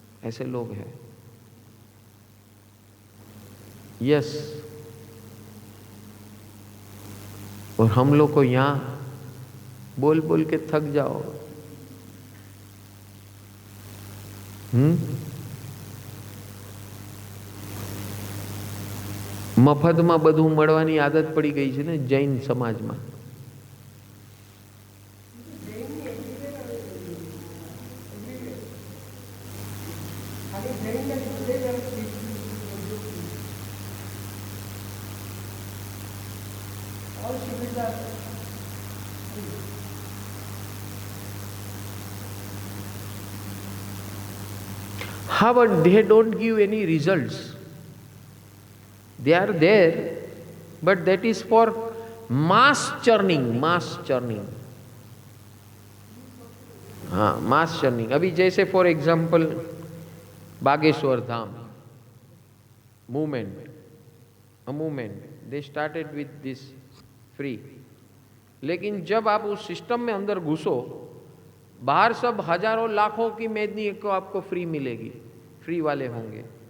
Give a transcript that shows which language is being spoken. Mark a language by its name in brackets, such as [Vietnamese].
[Hindi] ऐसे लोग हैं। यस, और हम लोग को यहां बोल बोल के थक जाओ। [Gujarati] મફતમાં બધું મળવાની આદત પડી ગઈ છે ને જૈન સમાજમાં। [English] How but they don't give any results. They are there, but that is for mass churning, mass churning. [Hindi] हाँ, [English] mass churning। [Hindi] अभी जैसे for example Bageshwar Dham movement, [English] a movement, they started with this free, [Hindi] लेकिन जब आप उस सिस्टम में अंदर घुसो, बाहर सब हजारों लाखों की मेदनी को आपको फ्री मिलेगी, फ्री वाले होंगे,